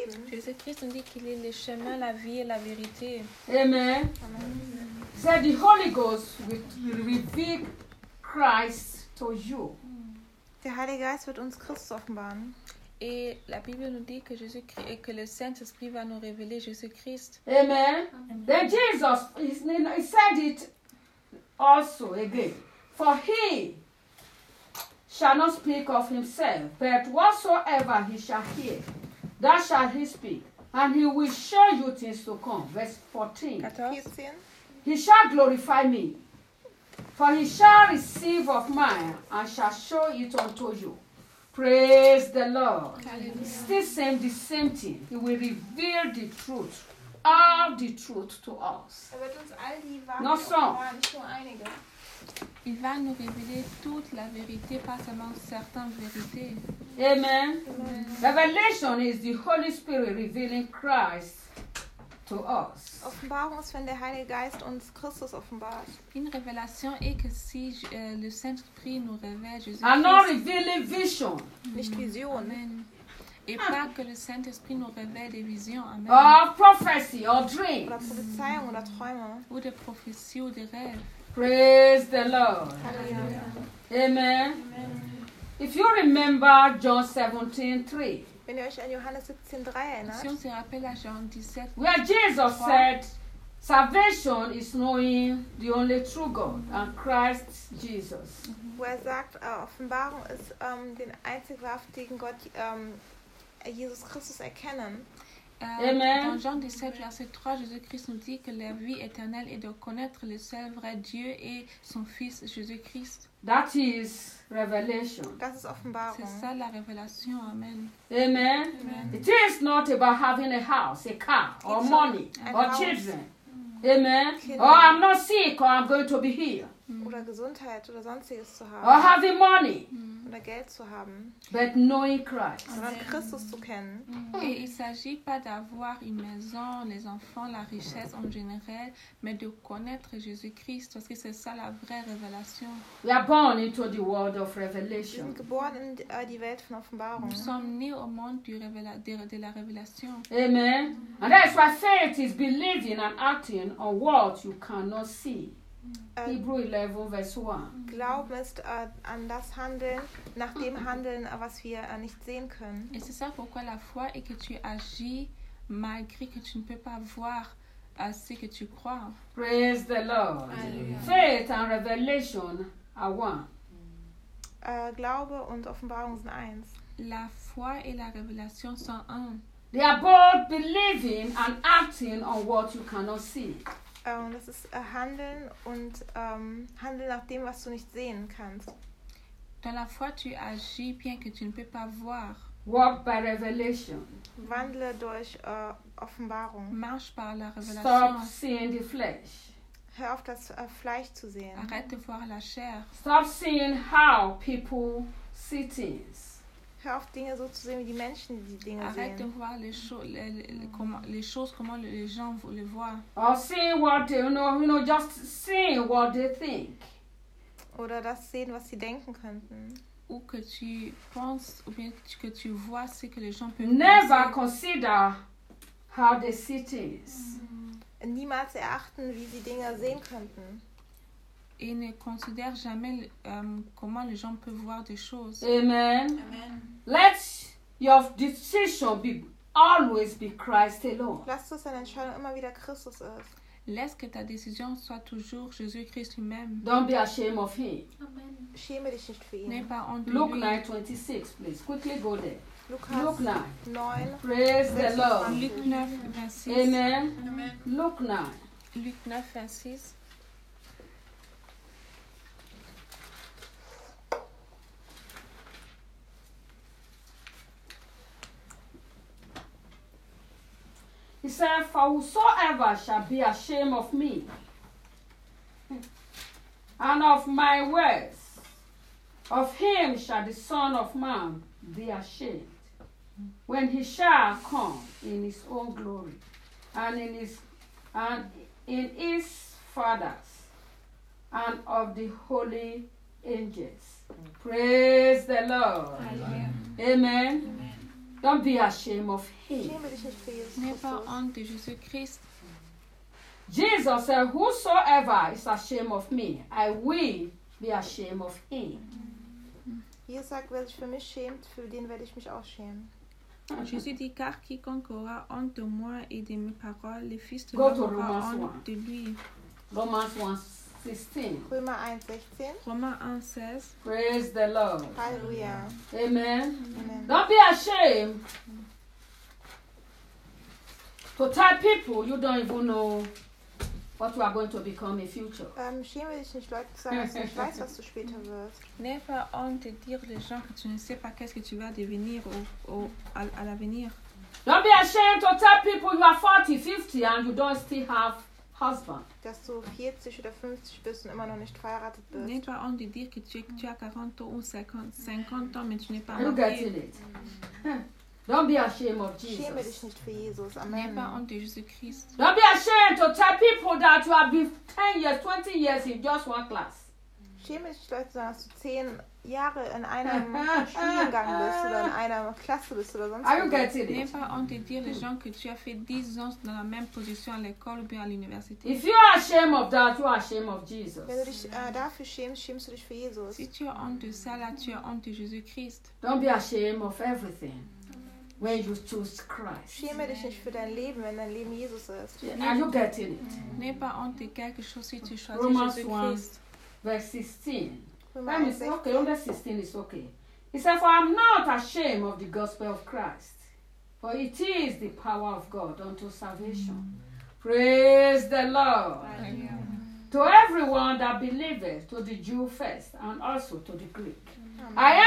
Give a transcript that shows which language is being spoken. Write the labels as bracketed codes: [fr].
[fr] Jésus-Christ nous dit qu'il est le chemin, la vie et la vérité. Amen. Amen. [en] Said the Holy Ghost will reveal Christ to you. [de] Der Heilige Geist wird uns Christus offenbaren. [fr] Et la Bible nous dit que Jésus-Christ et que le Saint-Esprit va nous révéler Jésus-Christ. Amen. Amen. [en] Then Jesus, he said it also again. For he shall not speak of himself, but whatsoever he shall hear, that shall he speak, and he will show you things to come. Verse 14. 14. He shall glorify me, for he shall receive of mine and shall show it unto you. Praise the Lord. Hallelujah. Still same, the same thing. He will reveal the truth, all the truth to us. Not some. [fr] Il va nous révéler toute la vérité, pas seulement certaines vérités. Amen. Amen. [en] Revelation is the Holy Spirit revealing Christ to us. [de] Offenbarung ist, wenn der Heilige Geist uns Christus offenbart. [fr] Une révélation est que si le Saint-Esprit nous révèle Jésus. [en] And not revealing vision. [de] Nicht Vision. Amen. [fr] Et pas que le Saint-Esprit nous révèle des visions. Amen. [en] Or prophecy or dreams. [de] Oder Prophezeiung oder Träume. [fr] Ou des prophéties ou des rêves. [en] Praise the Lord. Hallelujah. Amen. Amen. If you remember John 17:3. [de] Wenn ihr euch an Johannes 17:3 erinnert. [fr] Si on se rappelle à Jean 17. [en] Where Jesus said, salvation is knowing the only true God and Christ Jesus. [de] Wo er sagt, Offenbarung ist den einzig wahrhaftigen Gott Jesus Christus erkennen. Amen. [fr] Dans Jean 17, verset 3, Jésus-Christ nous dit que la vie éternelle est de connaître le seul vrai Dieu et son Fils Jésus-Christ. [en] That is revelation. [de] Das ist Offenbarung. [fr] C'est ça la révélation. Amen. Amen. Amen. [en] It is not about having a house, a car, or it's money, a or house. Children. Amen. Or I'm not sick, or I'm going to be healed. [de] Oder Gesundheit oder sonstiges zu haben. [en] Or having money. [de] Oder Geld zu haben. [en] But knowing Christ. [de] Sondern Christus zu kennen. [fr] Et il s'agit pas d'avoir une maison, les enfants, la richesse en général, mais de connaître Jésus-Christ, parce que c'est ça la vraie révélation. [en] We are born into the world of revelation. [de] Wir sind geboren in die Welt von Offenbarung. [fr] Nous sommes nés au monde du de la révélation. Amen. [en] And that's why faith is believing and acting on what you cannot see. Hebrew 11, verse 1. [de] Glauben ist an das Handeln, nach dem Handeln, was wir nicht sehen können. [fr] Et c'est ça pourquoi la foi est que tu agis malgré que tu ne peux pas voir ce que tu crois. [en] Praise the Lord. Alleluia. Faith and revelation are one. [de] Glaube und Offenbarung sind eins. [fr] La foi et la révélation sont un. [en] They are both believing and acting on what you cannot see. [de] Das ist Handeln und Handeln nach dem, was du nicht sehen kannst. [fr] Dans la foi, tu agis bien que tu ne peux pas voir. [en] Walk by revelation. [de] Wandle durch Offenbarung. [fr] Marche par la révélation. [en] Stop seeing the flesh. [de] Hör auf, das Fleisch zu sehen. [fr] Arrête de voir la chair. [en] Stop seeing how people see things. [de] Hör auf, Dinge so zu sehen, wie die Menschen die Dinge [fr] arrête Arrête de voir les choses, comment les gens les voient. [en] Or see what they, you know, just see what they think. [de] Oder das sehen, was sie denken könnten. [fr] Ou que tu penses, ou bien que tu vois ce que les gens peuvent [en] never [fr] penser. [en] Consider how they see things. [de] Niemals erachten, wie sie Dinge sehen könnten. [fr] Et ne considère jamais comment les gens peuvent voir des choses. Amen. Amen. [en] Let your decision be always be Christ alone. [de] Lass dass deine Entscheidung immer wieder Christus ist. [fr] Laisse que ta décision soit toujours Jésus-Christ lui-même. [en] Don't be ashamed of him. Amen. [de] Schäme dich nicht für ihn. [fr] N'aie pas honte de [en] lui. Luke 9:26, please. Quickly go there. Luke 9. Praise the Lord. Luke 9:26. Amen. Amen. Luke 9. Luke 9:26. He said, for whosoever shall be ashamed of me and of my words, of him shall the Son of Man be ashamed when he shall come in his own glory and in his Father's and of the holy angels. Praise the Lord. Amen. Amen. Don't be ashamed of him. [fr] N'aie pas honte de Jésus-Christ. [en] Jesus said, whosoever is ashamed of me, I will be ashamed of him. [de] Jesus sagt, wer sich für mich schämt, für den werde ich mich auch schämen. [fr] Jésus dit, car quiconque aura honte de moi et de mes paroles, le Fils de l'homme aura honte de lui. [en] Romans 1:16. [de] Römer 1:16. [en] Romans 1:16. Praise the Lord. Hallelujah. Amen. Amen. Don't be ashamed to tell people you don't even know what you are going to become in future. [de] Schäme dich nicht, Leute, zu sagen, dass du nicht weißt, was du später wirst. [fr] N'aie pas honte de dire les gens que tu ne sais pas qu'est-ce que tu vas devenir à l'avenir. [en] Don't be ashamed to tell people you are 40, 50 and you don't still have husband. [de] Dass du 40 oder 50 bist und immer noch nicht verheiratet bist. [fr] N'aie pas honte de dire que tu as 40 ou 50 ans, mais tu n'es pas [en] marié. Look at it. Don't be ashamed of Jesus. [de] Schäme dich nicht für Jesus. Amen. [fr] N'aie pas honte de Jésus-Christ. [en] Don't be ashamed to tell people that you have been 10 years, 20 years in just one class. [de] Schäme dich, Leute, dass du 10 Jahre in einem Studiengang bist oder in einer Klasse bist oder sonst [en] was. Are you getting it? [fr] N'aie pas honte de dire les gens que tu as fait 10 ans dans la même position à l'école ou bien à l'université. [en] If you are ashamed of that, you are ashamed of Jesus. [de] Wenn du dich dafür schämst, schämst du dich für Jesus. [fr] Si tu as honte de ça, là, tu as honte de Jésus-Christ. [en] Don't be ashamed of everything. When you choose Christ. [de] Schäme dich nicht für dein Leben, wenn dein Leben Jesus ist. [en] Yeah, are you getting it? [fr] N'aie pas honte de quelque chose si tu choisis Jésus [en] Christ. Romans 1:16. It's okay. Romans 16 is okay. He said, for I am not ashamed of the gospel of Christ, for it is the power of God unto salvation. Praise the Lord. Amen. To everyone that believeth, to the Jew first, and also to the Greek. Amen.